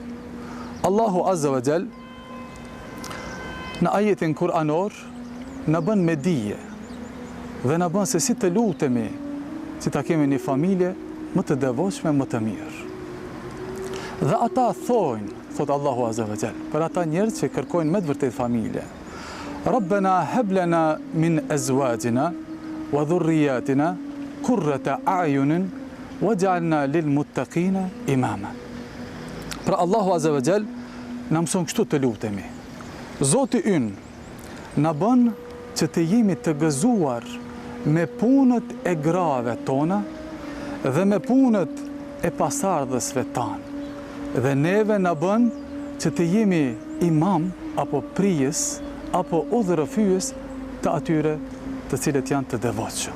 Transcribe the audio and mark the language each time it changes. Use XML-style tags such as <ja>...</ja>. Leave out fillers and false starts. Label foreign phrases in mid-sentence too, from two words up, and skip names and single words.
<ar>الله عز وجل</ar> <sq>në ajetin kuranor në bën me dije dhe në bën se si të lutemi si ta kemi një familje më të devotshme, më të mirë. Dhe ata thojnë, thot</sq> <ar>الله عز وجل,</ar> <sq>për ata njerëz që kërkojnë me të vërtet familje:</sq> <ar>ربنا هب لنا من أزواجنا وذرياتنا قرة أعين واجعلنا للمتقين إماما.</ar> <sq>Pra</sq> <ar>الله عز وجل</ar> <sq>na mëson kështu të lutemi: Zoti ynë na bën që të jemi të gëzuar me punët e grave tona dhe me punët e pasardhësve tanë, dhe neve na bën që të jemi imam apo prijes apo udhërëfyes të atyre të cilët janë të devotshëm.</sq>